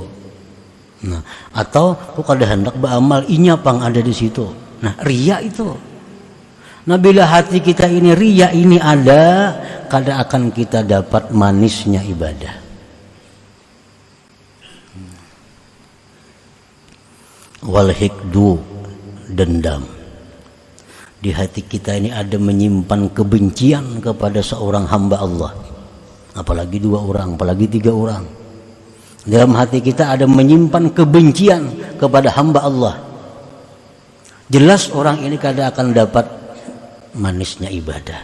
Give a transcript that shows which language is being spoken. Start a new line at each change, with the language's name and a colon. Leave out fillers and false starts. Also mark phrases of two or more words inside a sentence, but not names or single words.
Banjar: Nah, atau aku kada hendak beramal, inya pang ada di situ. Nah, ria itu. Nah, bila hati kita ini ria ini ada, kada akan kita dapat manisnya ibadah.
Arabic: Wal hikdu,
Banjar: dendam. Di hati kita ini ada menyimpan kebencian kepada seorang hamba Allah. Apalagi 2 orang, apalagi 3 orang. Dalam hati kita ada menyimpan kebencian kepada hamba Allah. Jelas orang ini kada akan dapat manisnya ibadah.